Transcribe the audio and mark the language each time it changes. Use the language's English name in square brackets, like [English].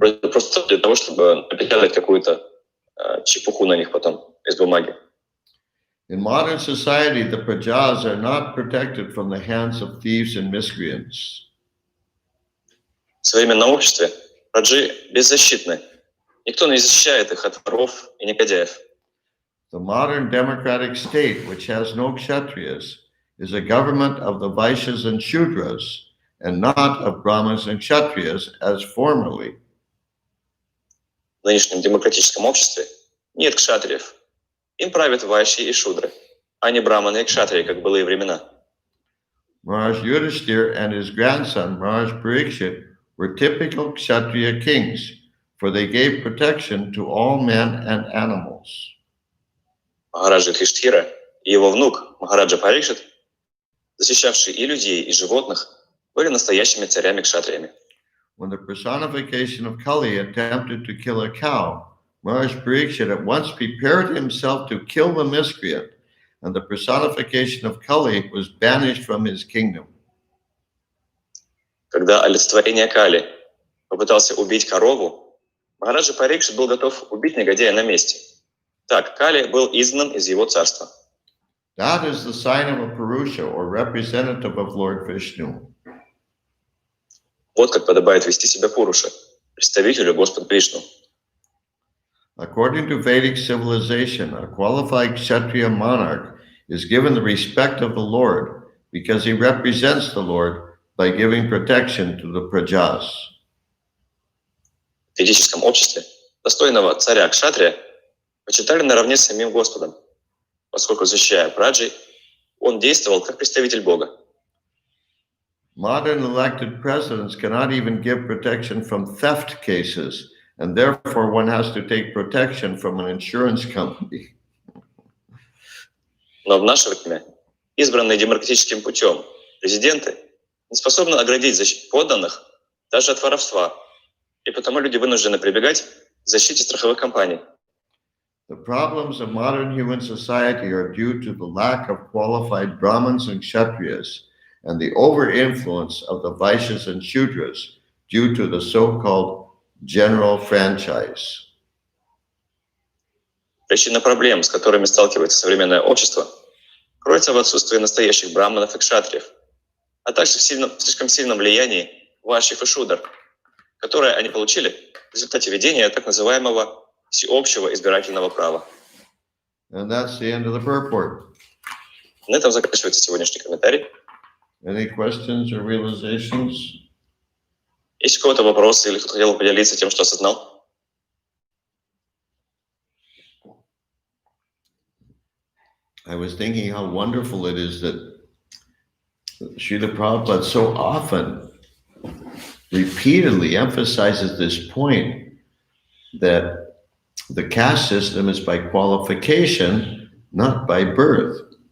[Russian] Просто для того, чтобы напечатать какую-то чепуху на них потом из бумаги. [English] In modern society, the prajas are not protected from the hands of thieves and miscreants. [Russian] В современном обществе праджи беззащитны. Никто не защищает их от воров и негодяев. [English] The modern democratic state, which has no kshatriyas, is a government of the Vaishyas and Shudras, and not of Brahmanas and Kshatriyas as formerly. [Russian] В нынешнем демократическом обществе нет кшатриев. Им правят вайши и шудры, а не браманы и кшатрии, как в былые времена. [English] Maharaj Yudhishthir and his grandson, Maharaj Parikshit, were typical Kshatriya kings, for they gave protection to all men and animals. [Russian] Махараджа Юдхиштхира и его внук Махараджа Парикшит, защищавшие и людей, и животных, были настоящими царями-кшатриями. [English] When the personification of Kali attempted to kill a cow, Maharaj Parikshit at once prepared himself to kill the miscreant, and the personification of Kali was banished from his kingdom. [Russian] Когда олицетворение Кали попытался убить корову, Махараджа Парикшит был готов убить негодяя на месте. Так, Кали был изгнан из его царства. [English] That is the sign of a Purusha, or representative of Lord Vishnu. [Russian] Вот как подобает вести себя Пуруша, представителю Господа Вишну. [English] According to Vedic civilization, a qualified Kshatriya monarch is given the respect of the Lord because he represents the Lord by giving protection to the prajas. [Russian] В ведическом обществе достойного царя Кшатрия почитали наравне с самим Господом, поскольку, защищая праджи, он действовал как представитель Бога. [English] Modern elected presidents cannot even give protection from theft cases, and therefore one has to take protection from an insurance company. [Russian] Но в наше время избранные демократическим путем президенты не способны оградить подданных даже от воровства, и потому люди вынуждены прибегать к защите страховых компаний. [English] The problems of modern human society are due to the lack of qualified Brahmins and Kshatriyas, and the over-influence of the Vaishyas and Shudras due to the so-called general franchise. [Russian] Причина проблем, с которыми сталкивается современное общество, кроется в отсутствии настоящих браманов и кшатриев, а также в слишком сильном влиянии вайшьев и шудр, которое они получили в результате ведения так называемого всеобщего избирательного права. [English] And that's the end of the purport. [Russian] На этом заканчивается сегодняшний комментарий. [English] Any questions or realizations? [Russian] Есть у кого-то вопросы или кто хотел бы поделиться тем, что осознал? [English] I was thinking how wonderful it is that Srila Prabhupada so often repeatedly emphasizes this point that the caste system is by qualification, not by birth.